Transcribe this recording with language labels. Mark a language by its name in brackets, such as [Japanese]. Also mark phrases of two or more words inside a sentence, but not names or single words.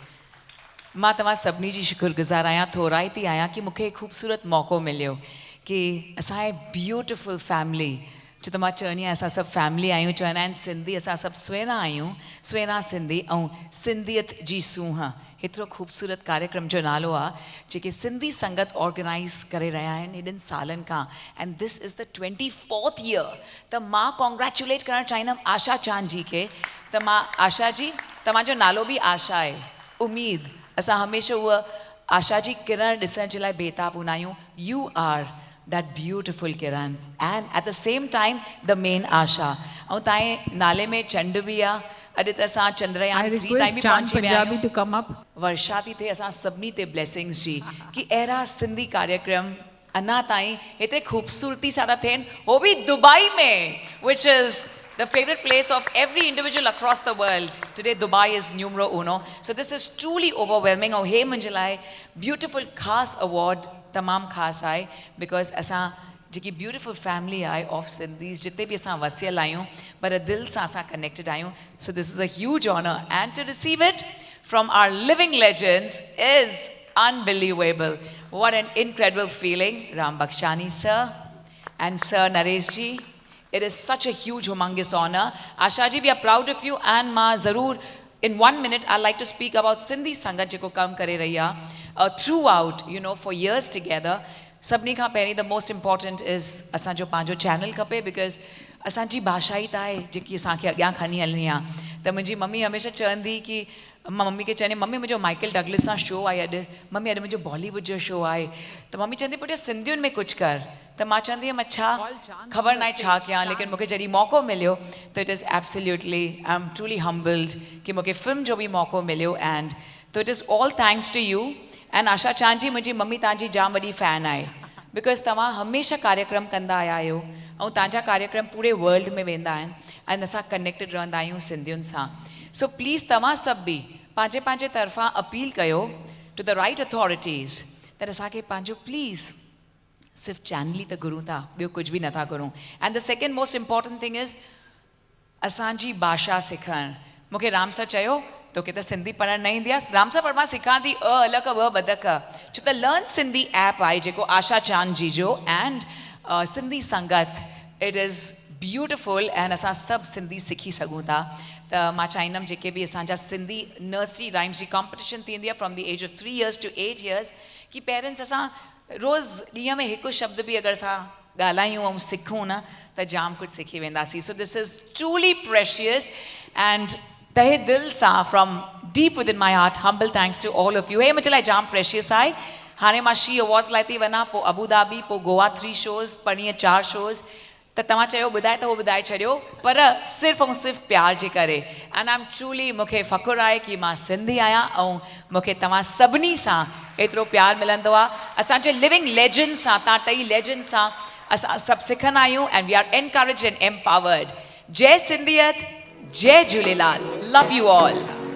[Sindhi] मां तव्हां सभिनी जी शुक्रगुज़ार आहियां, थोराई थी आहियां कि मूंखे ख़ूबसूरत मौक़ो मिलियो कि असांजे ब्यूटिफुल फैमिली, छो त मां चवंदी आहियां असां सभु फैमिली आहियूं, चवंदा आहिनि सिंधी असां सभु सुहिणा आहियूं, सुहिणा सिंधी ऐं सिंधियत जी सूंहं, हेतिरो ख़ूबसूरत कार्यक्रम जो नालो आहे जेके सिंधी संगत ऑर्गेनाइज़ करे रहिया आहिनि हेॾनि सालनि खां, [English] and this is the 24th year. [Sindhi] त मां कॉन्ग्रेचुलेट करणु चाहींदमि आशा चांद जी खे। त मां आशा जी, तव्हांजो नालो बि आशा आहे, उम्मीद, असां हमेशह उहा आशा जी किरण ॾिसण जे लाइ बेताब हूंदा आहियूं। [English] you are that beautiful Kiran and at the same time the main Asha। [Sindhi] ऐं तव्हांजे नाले में चंड बि आहे। अॼु त असां चंद्रयान 3 ताईं बि पहुची विया आहियूं। [English] to come up. [Sindhi] वर्षा थी थिए असां सभिनी ते ब्लेसिंग्स जी कि अहिड़ा सिंधी कार्यक्रम अञा ताईं हेतिरे ख़ूबसूरती सां था थियनि, हो बि दुबई में, [English] which is the favorite place of every individual across the world. Today Dubai is numero uno. So this is truly overwhelming। [Sindhi] और हे मुंहिंजे लाइ beautiful ख़ासि award तमामु ख़ासि आहे, बिकॉज़ असां जेकी [English] beautiful family [Sindhi] आहे [English] of Sindhis, [Sindhi] जिते बि असां वसियल आहियूं पर दिलि सां असां कनेक्टेड आहियूं। [English] so this is a huge honor and to receive it from our living legends is unbelievable। What an incredible feeling। Ram Bakshani sir and Sir Naresh ji, it is such a huge humongous honor। Asha ji, we are proud of you and [Sindhi] मां ज़रूर [English] in 1 minute I'd like to speak about Sindhi Sangat [Sindhi] जेको कमु करे रही आहे [English] throughout, you know, for years together। [Sindhi] सभिनी खां पहिरीं [English] the most important is [Sindhi] असांजो पंहिंजो चैनल खपे, बिकॉज़ असांजी भाषा ई त आहे जेकी असांखे अॻियां खणी हलणी आहे। त मुंहिंजी मम्मी हमेशह चवंदी कि मां मम्मी खे चवंदी, मम्मी मुंहिंजो माइकल डगलस सां शो आहे अॼु, मम्मी अॼु मुंहिंजो बॉलीवुड जो शो आहे। त मम्मी चवंदी पुटु सिंधियुनि में कुझु कर। त मां चवंदी हुअमि अच्छा ख़बर न आहे छा कयां, लेकिन मूंखे जॾहिं मौक़ो मिलियो त [English] it is absolutely, I am truly humbled [Sindhi] कि मूंखे फिल्म जो बि मौक़ो मिलियो। [English] and त it is all thanks to you। [Sindhi] एंड आशा चांद जी, मुंहिंजी मम्मी तव्हांजी जाम वॾी फ़ैन आहे, बिकॉज़ तव्हां हमेशह कार्यक्रम कंदा आया आहियो ऐं तव्हांजा कार्यक्रम पूरे वर्ल्ड में वेंदा आहिनि ऐं असां कनेक्टेड रहंदा आहियूं सिंधियुनि सां। [English] so please [Sindhi] तव्हां सभु बि पंहिंजे पंहिंजे तरफ़ां अपील कयो [English] to the right authorities [Sindhi] त असांखे पंहिंजो प्लीज़ सिर्फ़ु चैनल ई त घुरूं था, ॿियो कुझु बि नथा घुरूं। [English] and the second most important thing is [Sindhi] असांजी भाषा सिखणु। मूंखे राम सर चयो तोखे त सिंधी पढ़णु न ईंदी आहे, राम सर पर मां सिखां थी अलॻि ॿ बदक, छो त लर्न सिंधी ऐप आहे जेको आशा चांद जी जो एंड सिंधी संगत, [English] it is beautiful and [Sindhi] असां सभु सिंधी सिखी सघूं था। त मां चाहींदमि जेके बि असांजा सिंधी [English] nursery rhymes [Sindhi] जी कॉम्पिटिशन थींदी आहे [English] from the age of 3 years to 8 years, [Sindhi] कि पेरेंट्स असां रोज़ु ॾींहं में हिकु शब्द बि अगरि असां ॻाल्हायूं ऐं सिखूं न त जाम कुझु सिखी वेंदासीं। [English] so this is truly precious and [Sindhi] तहे दिल सां [English] from deep within my heart humble thanks to all of you. [Sindhi] हे मुंहिंजे लाइ जाम प्रेशियस आहे। हाणे मां शी अवॉर्ड्स लाइ थी वञा, पोइ अबूधाबी, पोइ गोवा 3 shows, परीहं 4 shows। त तव्हां चयो ॿुधाए त उहो ॿुधाए छॾियो, पर सिर्फ़ु ऐं सिर्फ़ु प्यार जे करे। [English] and I am truly, [Sindhi] मूंखे फ़ख़ुरु आहे कि मां सिंधी आहियां ऐं मूंखे तव्हां सभिनी सां एतिरो प्यारु मिलंदो आहे। असांजे [English] living legend [Sindhi] सां, तव्हां टई लेजेंड सां असां सभु सिखंदा आहियूं [English] and we are encouraged and empowered. [Sindhi] जय सिंधियत, जय झूलेलाल, [English] love you all.